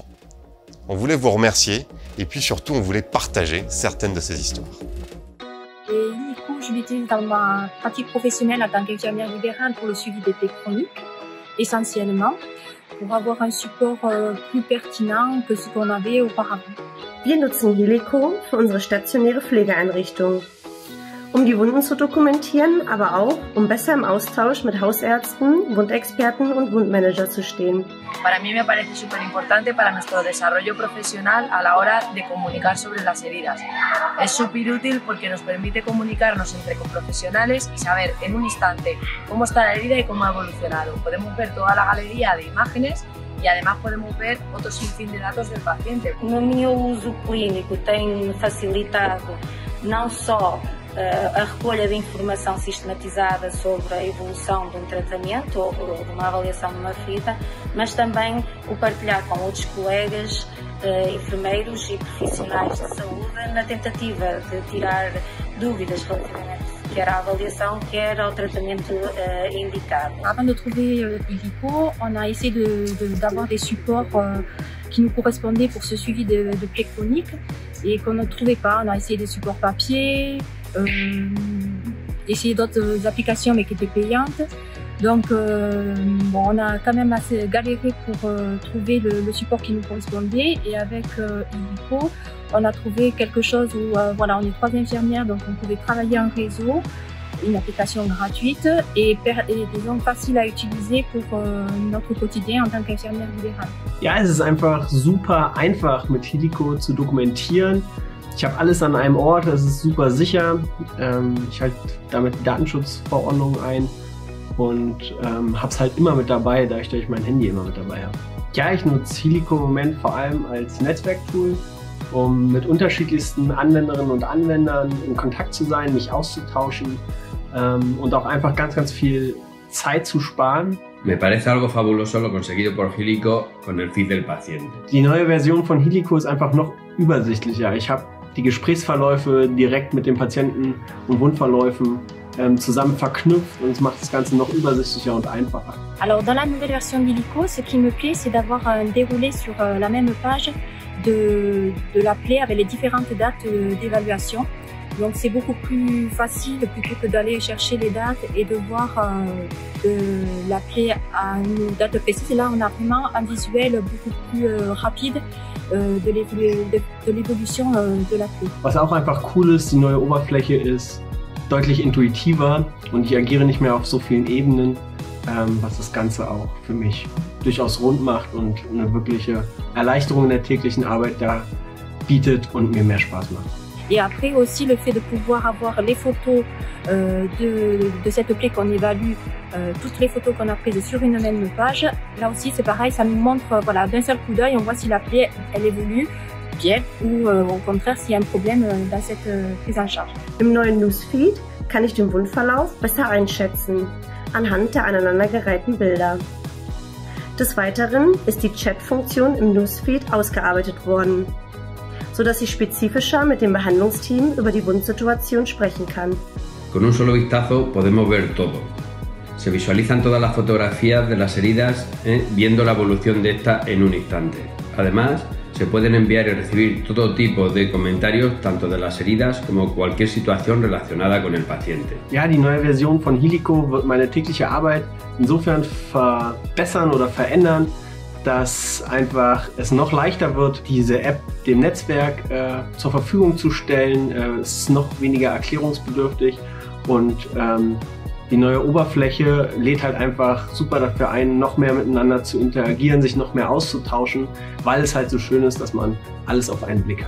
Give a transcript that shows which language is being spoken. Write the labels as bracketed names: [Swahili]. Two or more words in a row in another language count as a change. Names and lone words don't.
[French] On voulait vous remercier et puis surtout on voulait partager certaines de ces histoires. Et Illico, je l'utilise dans ma pratique professionnelle en tant qu'infirmière libérale pour le suivi des plaies chroniques, essentiellement, pour avoir un support plus pertinent que ce qu'on avait auparavant. [German] Wir nutzen Illico für unsere stationäre Pflegeeinrichtung, um die Wunden zu dokumentieren, aber auch, um besser im Austausch mit Hausärzten, Wundexperten und Wundmanager zu stehen. [Spanish] Para mí me parece súper importante para nuestro desarrollo profesional a la hora de comunicar sobre las heridas. Es súper útil porque nos permite comunicarnos entre profesionales y saber en un instante cómo está la herida y cómo ha evolucionado. Podemos ver toda la galería de imágenes e además podemos ver outro sinfín de dados del paciente. [Portuguese] No meu uso clínico tem facilitado não só a recolha de informação sistematizada sobre a evolução de um tratamento ou de uma avaliação de uma ferida, mas também o partilhar com outros colegas, enfermeiros e profissionais de saúde na tentativa de tirar dúvidas relativamente quer à avaliação, quer ao tratamento indicado. [French] Avant de trouver Illico, on a essayé d'avoir des supports qui nous correspondaient pour ce suivi de plaies chroniques et qu'on ne trouvait pas. On a essayé des supports papier, essayé d'autres applications mais qui étaient payantes. Donc bon, on a quand même assez galéré pour trouver le support qui nous correspondait et avec Illico, on a trouvé quelque chose où voilà, on est 3 infirmières donc on pouvait travailler en réseau, une application gratuite et disons facile à utiliser pour notre quotidien en tant qu'infirmière libérale. [German] Ja, es ist einfach super einfach mit Illico zu dokumentieren. Ich habe alles an einem Ort, es ist super sicher. Ich halte damit die Datenschutzverordnung ein und habe es halt immer mit dabei, da ich mein Handy immer mit dabei habe. Ja, ich nutze Illico im Moment vor allem als Netzwerktool, um mit unterschiedlichsten Anwenderinnen und Anwendern in Kontakt zu sein, mich auszutauschen und auch einfach ganz viel Zeit zu sparen. [Spanish] Me parece algo fabuloso lo conseguido por Illico con el feed del paciente. [German] Die neue Version von Illico ist einfach noch übersichtlicher. Ich habe die Gesprächsverläufe direkt mit dem Patienten und Wundverläufen zusammen verknüpft und es macht das Ganze noch übersichtlicher und einfacher. [French] Alors dans la nouvelle version d'Illico, ce qui me plaît, c'est d'avoir un déroulé sur la même page de la plaie avec les différentes dates d'évaluation. Donc c'est beaucoup plus facile plutôt que d'aller chercher les dates et de voir la plaie à une date précise. Et là on a vraiment un visuel beaucoup plus rapide de l'évolution de la plaie. [German] Was auch einfach cool ist, die neue Oberfläche ist deutlich intuitiver und ich agiere nicht mehr auf so vielen Ebenen, was das Ganze auch für mich durchaus rund macht und eine wirkliche Erleichterung in der täglichen Arbeit da bietet und mir mehr Spaß macht. [French] Et après aussi le fait de pouvoir avoir les photos de cette plaie qu'on évalue, toutes les photos qu'on a prises sur une même page, là aussi c'est pareil, ça nous montre voilà, d'un seul coup d'œil, on voit si la plaie elle évolue bien ou au contraire s'il y a un problème dans cette prise en charge. [German] Im neuen Newsfeed kann ich den Wundverlauf besser einschätzen, anhand der aneinandergereihten Bilder. Des Weiteren ist die Chat-Funktion im Newsfeed ausgearbeitet worden, sodass ich spezifischer mit dem Behandlungsteam über die Wundsituation sprechen kann. [Spanish] Con un solo vistazo podemos ver todo. Se visualizan todas las fotografías de las heridas, viendo la evolución de esta en un instante. Además, se pueden enviar y recibir todo tipo de comentarios, tanto de las heridas como cualquier situación relacionada con el paciente. [German] Ja, die neue Version von Illico wird meine tägliche Arbeit insofern verbessern oder verändern, dass einfach es noch leichter wird, diese App dem Netzwerk zur Verfügung zu stellen. Es ist noch weniger erklärungsbedürftig und Die neue Oberfläche lädt halt einfach super dafür ein, noch mehr miteinander zu interagieren, sich noch mehr auszutauschen, weil es halt so schön ist, dass man alles auf einen Blick hat.